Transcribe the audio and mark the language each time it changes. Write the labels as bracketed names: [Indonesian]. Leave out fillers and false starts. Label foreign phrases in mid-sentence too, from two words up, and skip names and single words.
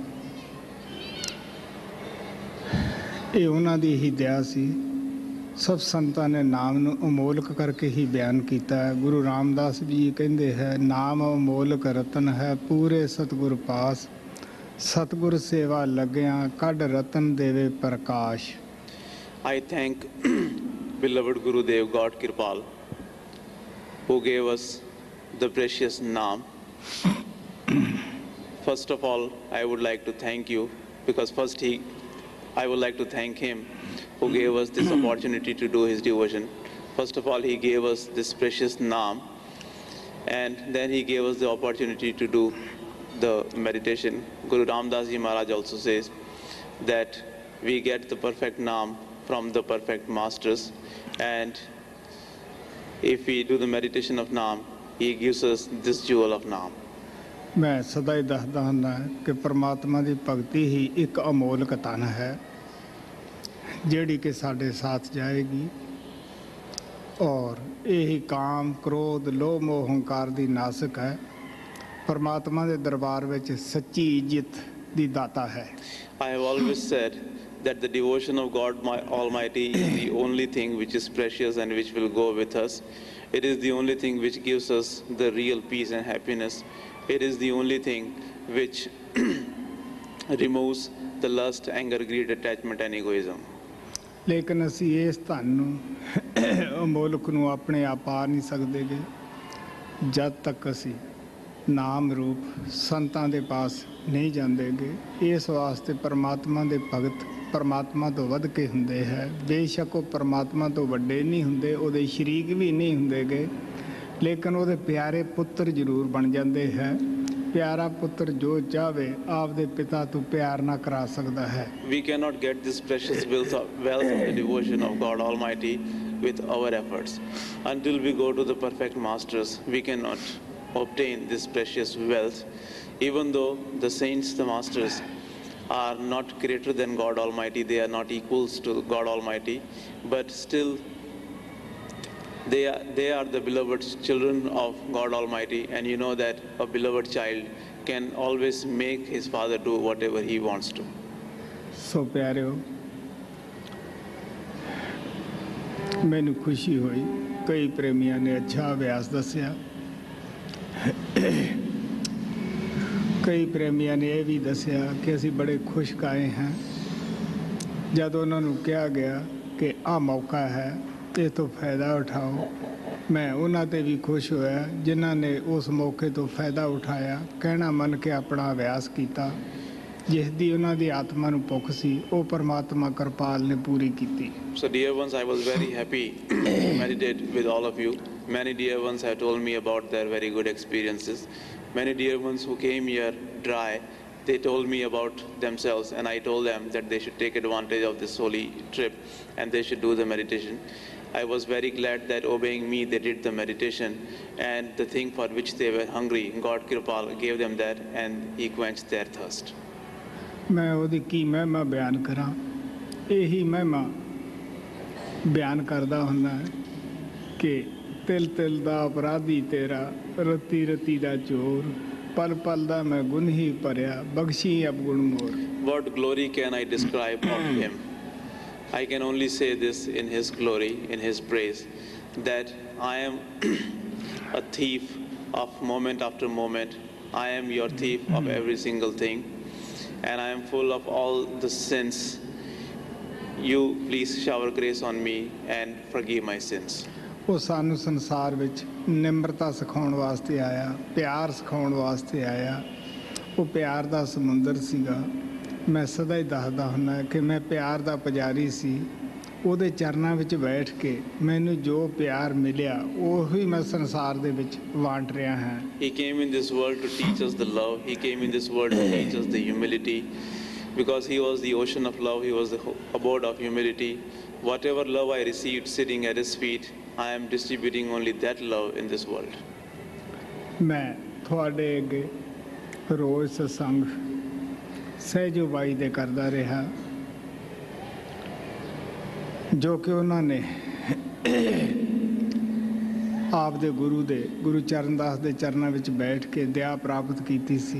[Punjabi] ਇਹ ਉਹਨਾਂ ਦੀ ਹੀ ਦਇਆ ਸੀ। ਸਭ ਸੰਤਾਂ ਨੇ ਨਾਮ ਨੂੰ ਅਮੋਲਕ ਕਰਕੇ ਹੀ ਬਿਆਨ ਕੀਤਾ ਹੈ। ਗੁਰੂ ਰਾਮਦਾਸ ਜੀ ਕਹਿੰਦੇ ਹੈ, ਨਾਮ ਅਮੋਲਕ ਰਤਨ ਹੈ, ਪੂਰੇ ਸਤਿਗੁਰ ਪਾਸ, ਸਤਿਗੁਰ ਸੇਵਾ ਲੱਗਿਆ ਕੱਢ ਰਤਨ ਦੇਵੇ ਪ੍ਰਕਾਸ਼। [English] I thank beloved Guru Dev God Kirpal, who gave us the precious Naam. First of all, I would like to thank you, because I would like to thank him who gave us this opportunity to do his devotion. First of all, he gave us this precious Naam, and then he gave us the opportunity to do the meditation. Guru Ramdas Ji Maharaj also says that we get the perfect Naam from the perfect masters, and if we do the meditation of Naam, he gives us this jewel of Naam. [Punjabi] ਮੈਂ ਸਦਾ ਹੀ ਦੱਸਦਾ ਹੁੰਦਾ ਕਿ ਪਰਮਾਤਮਾ ਦੀ ਭਗਤੀ ਹੀ ਇੱਕ ਅਮੋਲਕ ਧਨ ਹੈ ਜਿਹੜੀ ਕਿ ਸਾਡੇ ਸਾਥ ਜਾਏਗੀ, ਔਰ ਇਹੀ ਕਾਮ ਕ੍ਰੋਧ ਲੋਭ ਮੋਹ ਹੰਕਾਰ ਦੀ ਨਾਸਕ ਹੈ। ਪਰਮਾਤਮਾ ਦੇ ਦਰਬਾਰ ਵਿੱਚ ਸੱਚੀ ਇੱਜ਼ਤ ਦੀ ਦਾਤਾ ਹੈ। [English] I have always said that the devotion of God Almighty is the only thing which is precious and which will go with us. It is the only thing which gives us the real peace and happiness. It is the only thing which removes the lust, anger, greed, attachment and egoism. [Punjabi] ਲੇਕਿਨ ਅਸੀਂ ਇਸ ਧਨ ਨੂੰ ਅਮੋਲਕ ਨੂੰ ਆਪਣੇ ਆਪ ਪਾ ਨਹੀਂ ਸਕਦੇ ਗੇ ਜਦ ਤੱਕ ਅਸੀਂ ਨਾਮ ਰੂਪ ਸੰਤਾਂ ਦੇ ਪਾਸ ਨਹੀਂ ਜਾਂਦੇ ਗੇ। ਇਸ ਵਾਸਤੇ ਪਰਮਾਤਮਾ ਦੇ ਭਗਤ ਪਰਮਾਤਮਾ ਤੋਂ ਵੱਧ ਕੇ ਹੁੰਦੇ ਹੈ। ਬੇਸ਼ੱਕ ਉਹ ਪਰਮਾਤਮਾ ਤੋਂ ਵੱਡੇ ਨਹੀਂ ਹੁੰਦੇ, ਉਹਦੇ ਸ਼ਰੀਕ ਵੀ ਨਹੀਂ ਹੁੰਦੇ ਗੇ, ਲੇਕਿਨ ਉਹਦੇ ਪਿਆਰੇ ਪੁੱਤਰ ਜ਼ਰੂਰ ਬਣ ਜਾਂਦੇ ਹੈ। ਪਿਆਰਾ ਪੁੱਤਰ ਜੋ ਚਾਹਵੇ ਆਪਦੇ ਪਿਤਾ ਤੋਂ ਪਿਆਰ ਨਾ ਕਰਾ ਸਕਦਾ ਹੈ। [English] We cannot get this precious wealth of the devotion of God Almighty with our efforts. Until we go to the perfect masters, we cannot obtain this precious wealth. Even though the saints, the masters, are not greater than God Almighty, they are not equals to God Almighty, but still they are the beloved children of God Almighty, and you know that a beloved child can always make his father do whatever he wants to. [Punjabi] ਸੋ ਪਿਆਰਿਓ, ਮੈਨੂੰ ਖੁਸ਼ੀ ਹੋਈ ਕਈ ਪ੍ਰੇਮੀਆਂ ਨੇ ਅੱਛਾ ਅਭਿਆਸ ਦੱਸਿਆ। ਕਈ ਪ੍ਰੇਮੀਆਂ ਨੇ ਇਹ ਵੀ ਦੱਸਿਆ ਕਿ ਅਸੀਂ ਬੜੇ ਖੁਸ਼ ਆਏ ਹਾਂ। ਜਦ ਉਹਨਾਂ ਨੂੰ ਕਿਹਾ ਗਿਆ ਕਿ ਆਹ ਮੌਕਾ ਹੈ, ਇਹ ਤੋਂ ਫਾਇਦਾ ਉਠਾਓ, ਮੈਂ ਉਹਨਾਂ 'ਤੇ ਵੀ ਖੁਸ਼ ਹੋਇਆ ਜਿਨ੍ਹਾਂ ਨੇ ਉਸ ਮੌਕੇ ਤੋਂ ਫਾਇਦਾ ਉਠਾਇਆ, ਕਹਿਣਾ ਮੰਨ ਕੇ ਆਪਣਾ ਅਭਿਆਸ ਕੀਤਾ। ਜਿਸ ਦੀ ਉਹਨਾਂ ਦੀ ਆਤਮਾ ਨੂੰ ਭੁੱਖ ਸੀ, ਉਹ ਪਰਮਾਤਮਾ ਕਿਰਪਾਲ ਨੇ ਪੂਰੀ ਕੀਤੀ। [English] So dear ones, I was very happy to meditate with all of you. Many dear ones have told me about their very good experiences. Many dear ones who came here dry, they told me about themselves, and I told them that they should take advantage of this holy trip and they should do the meditation. I was very glad that obeying me they did the meditation, and the thing for which they were hungry, God Kirpal gave them that and he quenched their thirst. [Punjabi] ਮੈਂ ਉਹਦੀ ਕੀ ਮਹਿਮਾ ਬਿਆਨ ਕਰਾਂ। ਇਹੀ ਮਹਿਮਾ ਬਿਆਨ ਕਰਦਾ ਹੁੰਦਾ ਕਿ ਤਿਲ ਤਿਲ ਦਾ ਅਪਰਾਧੀ ਤੇਰਾ, ਰਤੀ ਰਤੀ ਦਾ ਚੋਰ, ਪਲ ਪਲ ਦਾ ਮੈਂ ਗੁਣ ਹੀ ਭਰਿਆ, ਬਖਸ਼ੀ ਅਵਗੁਣ ਮੋਰ। [English] What glory can I describe of him? I can only say this in his glory, in his praise, that I am a thief of moment after moment. I am your thief of every single thing, and I am full of all the sins. You please shower grace on me and forgive my sins. [Punjabi] ਉਹ ਸਾਨੂੰ ਸੰਸਾਰ ਵਿੱਚ ਨਿਮਰਤਾ ਸਿਖਾਉਣ ਵਾਸਤੇ ਆਇਆ, ਪਿਆਰ ਸਿਖਾਉਣ ਵਾਸਤੇ ਆਇਆ। ਉਹ ਪਿਆਰ ਦਾ ਸਮੁੰਦਰ ਸੀਗਾ। ਮੈਂ ਸਦਾ ਹੀ ਦੱਸਦਾ ਹੁੰਦਾ ਕਿ ਮੈਂ ਪਿਆਰ ਦਾ ਪੁਜਾਰੀ ਸੀ। ਉਹਦੇ ਚਰਨਾਂ ਵਿੱਚ ਬੈਠ ਕੇ ਮੈਨੂੰ ਜੋ ਪਿਆਰ ਮਿਲਿਆ ਉਹੀ ਮੈਂ ਸੰਸਾਰ ਦੇ ਵਿੱਚ ਵੰਡ ਰਿਹਾ ਹਾਂ। [English] He came in this world to teach us the love. He came in this world to teach us the humility. Because he was the ocean of love, he was the abode of humility. Whatever love I received sitting at his feet, I am distributing only that love in this world. [Punjabi] ਮੈਂ ਤੁਹਾਡੇ ਅੱਗੇ ਰੋਜ਼ ਸਤਸੰਗ ਸਹਿਜੋ ਬਾਈ ਦੇ ਕਰਦਾ ਰਿਹਾ, ਜੋ ਕਿ ਉਹਨਾਂ ਨੇ ਆਪ ਦੇ ਗੁਰੂ ਚਰਨਦਾਸ ਦੇ ਚਰਨਾਂ ਵਿੱਚ ਬੈਠ ਕੇ ਦਇਆ ਪ੍ਰਾਪਤ ਕੀਤੀ ਸੀ।